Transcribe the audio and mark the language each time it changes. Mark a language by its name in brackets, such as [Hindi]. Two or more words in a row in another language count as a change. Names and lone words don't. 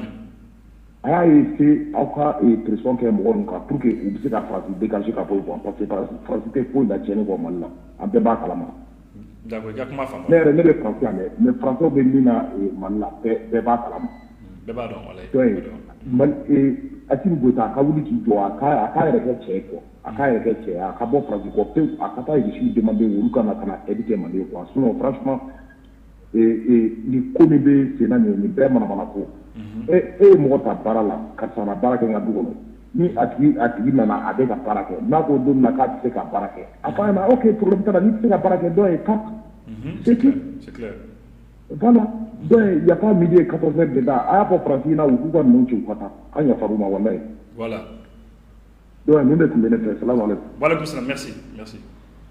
[Bambara] A y'a essayé aw ka pression kɛ mɔgɔ ninnu kan [French] pour que [Bambara] u bɛ se ka Faransi dégager ka bɔ yen quoi [French] parce que [Bambara] Faransi tɛ foyi la tiɲɛni kɔ Mali la an bɛɛ b'a kalama. D'accord, i ka kuma faamu. Ne bɛ Faransi yan dɛ mais Faransiw bɛ min na Mali la bɛɛ b'a kalama. Bɛɛ b'a dɔn walayi. Donc Assimi Goïta a ka wuli k'i jɔ a k'a yɛrɛ kɛ cɛ ye quoi a k'a yɛrɛ kɛ cɛ ye a ka bɔ Faransi kɔ pewu a ka taa [French] reçu demander [Bambara] olu ka na ka na aide kɛ Mali ye quoi [French] sinon franchement [Bambara] ni ko min bɛ sen na nin bɛɛ manamana ko. E ye mɔgɔ ta baara la karisa na baara kɛ n ka du kɔnɔ ni a tigi nana a bɛ ka baara kɛ n'a ko don min na k'a tɛ se ka baara kɛ a fɔ a ɲɛna [French] ok problème [Bambara] t'a la n'i tɛ se ka baara kɛ dɔ ye 4 [French] c'est tout. Voilà donc il y a pas midi et 14 heures [Bambara] de da a y'a fɔ Faransi ɲɛna u k'u ka ninnu ci u ka taa an yafar'u ma walayi. Voilà. Donc nin de tun bɛ ne fɛ [Arabic] السلام عليكم. وعليكم السلام merci.